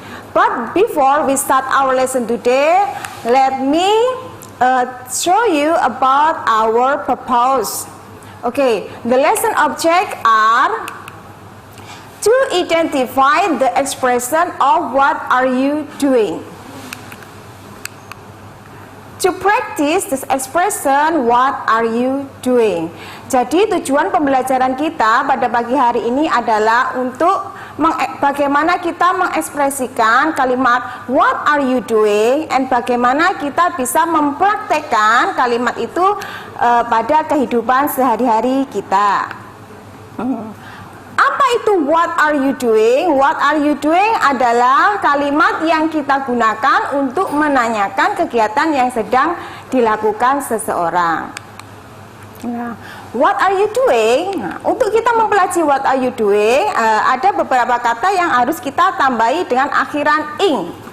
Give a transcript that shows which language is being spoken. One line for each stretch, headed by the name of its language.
English: But before we start our lesson today, let me show you about our purpose. Okay, the lesson objects are to identify the expression of what are you doing. To practice this expression, what are you doing?
Indonesian: Jadi tujuan pembelajaran kita pada pagi hari ini adalah untuk bagaimana kita mengekspresikan kalimat
English: what are you doing,
Indonesian: and bagaimana kita bisa mempraktekkan kalimat itu pada kehidupan sehari-hari kita. Apa itu
English: what are you doing? What are you doing
Indonesian: adalah kalimat yang kita gunakan untuk menanyakan kegiatan yang sedang dilakukan seseorang. Nah,
English: what are you doing?
Indonesian: Nah, untuk kita mempelajari what are you doing, ada beberapa kata yang harus kita tambahi dengan akhiran ing.